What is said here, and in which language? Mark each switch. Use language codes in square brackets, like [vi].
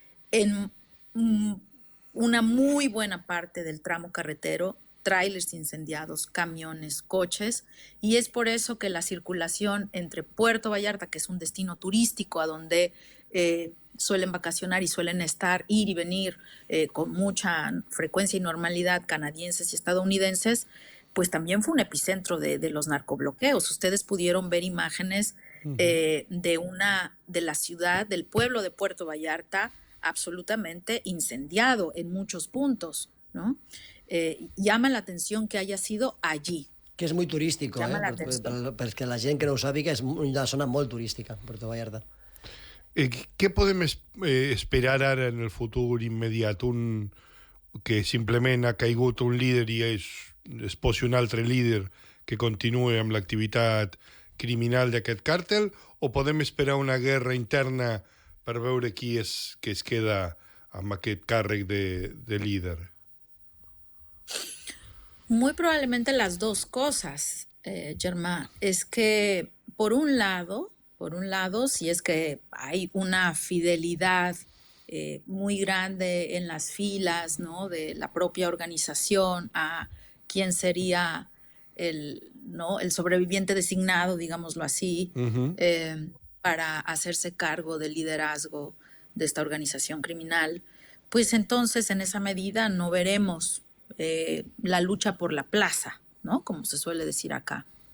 [es] En una muy buena parte del tramo carretero, trailers incendiados, camiones, coches, y es por eso que la circulación entre Puerto Vallarta, que es un destino turístico a donde suelen vacacionar y suelen ir y venir con mucha frecuencia y normalidad canadienses y estadounidenses, pues también fue un epicentro de los narcobloqueos. Ustedes pudieron ver imágenes de la ciudad, del pueblo de Puerto Vallarta, absolutamente incendiado en muchos puntos, ¿no? Llama la atención que haya sido allí. [ca] Que és [es] muy turístico, [ca] perquè la gent que no ho sàpiga és una zona molt turística, Puerto Vallarta. Què podem esperar ara en el futur immediat? Que simplement ha caigut un líder i es posi un altre líder que continuï amb l'activitat criminal d'aquest càrtel, o podem esperar una guerra interna per veure qui es queda amb aquest càrrec de líder? [es] Muy probablemente las dos cosas, Germán. Es que por un lado, si es que hay una fidelidad muy grande en las filas, ¿no?, de la propia organización a quién sería ¿no?, el sobreviviente designado, digámoslo así, para hacerse cargo del liderazgo de esta organización criminal, pues entonces en esa medida no veremos la lucha por la plaza, ¿no?, como se suele decir acá.